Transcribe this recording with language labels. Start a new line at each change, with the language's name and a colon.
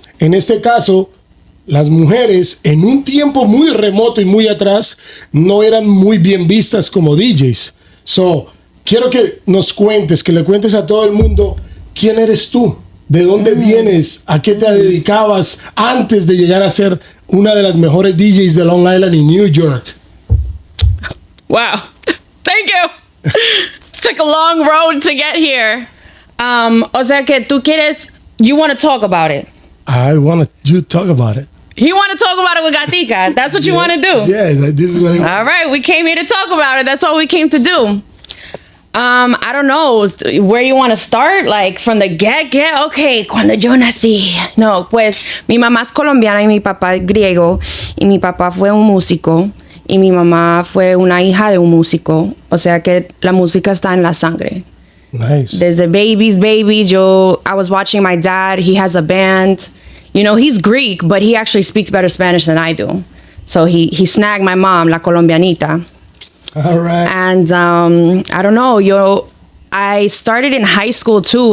Spanish: En este caso, las mujeres en un tiempo muy remoto y muy atrás no eran muy bien vistas como DJs. Quiero que nos cuentes, que le cuentes a todo el mundo quién eres tú, de dónde vienes, a qué te dedicabas antes de llegar a ser una de las mejores DJs de Long Island y New York.
English: Wow, thank you. Took a long road to get here.
Spanish: O sea que tú quieres,
English: you want to talk about it. I want you to talk about it. You want to talk about it with Gatica. That's what you want to do. Yeah, this is what I want. All right, we came here to talk about it. That's all we came to do. I don't know where you want to start, like from the get.
Spanish: Okay, cuando yo nací. No, pues mi mamá es colombiana y mi papá es griego. Y mi papá fue un músico. Y mi mamá fue una hija de un músico. O sea que la música está en la sangre.
English: Nice.
Spanish: Desde
English: babies, I was watching my dad. He has a band. You know, he's Greek, but he actually speaks better Spanish than I do. So he snagged my mom,
Spanish: la colombianita.
English: All right. And I don't know, I started in high school too.